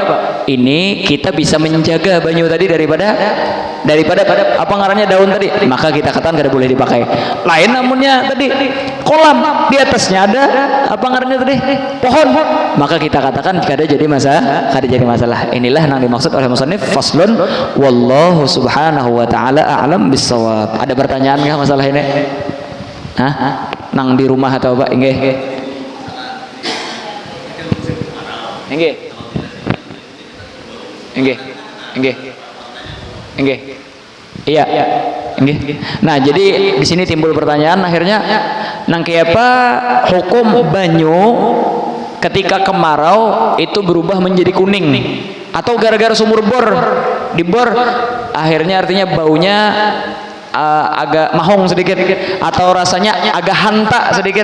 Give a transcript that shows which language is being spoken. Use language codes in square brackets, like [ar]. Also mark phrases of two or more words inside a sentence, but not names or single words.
[bjn] Ini kita bisa menjaga banyu tadi daripada apa ngarannya daun tadi. Maka kita katakan kada boleh dipakai. Lain namunnya tadi kolam di atasnya ada apa ngarannya tadi pohon. Maka kita katakan kada jadi masalah. [id] Inilah yang dimaksud oleh musannif faslun [ar] والله سبحانه وتعالى أعلم بالصواب. [id] Ada pertanyaan nggak masalah ini? [bjn] Hah? Nang di rumah atau apa? Inggih. [id] Iya. [bjn] Nah, jadi di sini timbul pertanyaan akhirnya nang apa hukum banyu ketika kemarau itu berubah menjadi kuning atau gara-gara sumur bor dibor akhirnya artinya baunya agak mahong sedikit atau rasanya agak hanta sedikit.